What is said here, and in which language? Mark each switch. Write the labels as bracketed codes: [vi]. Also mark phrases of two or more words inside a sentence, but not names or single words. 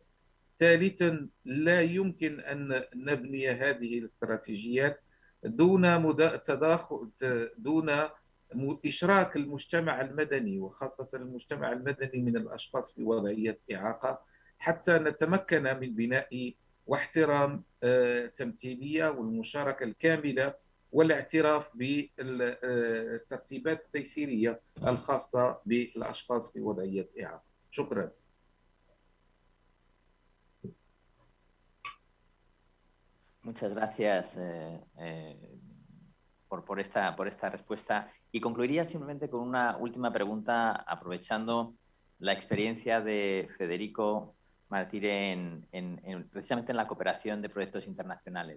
[ar] ثالثا، لا يمكن أن نبني هذه الاستراتيجيات دون تداخل، دون إشراك المجتمع المدني، وخاصة المجتمع المدني من الأشخاص في وضعية إعاقة، حتى نتمكن من بناء واحترام التمثيلية والمشاركة الكاملة والاعتراف بالترتيبات التيسيرية الخاصة بالأشخاص في وضعية إعاقة. شكرا. [es] Muchas gracias por esta respuesta. Y concluiría simplemente con una última pregunta, aprovechando la experiencia de Federico Martire precisamente en la cooperación de proyectos internacionales.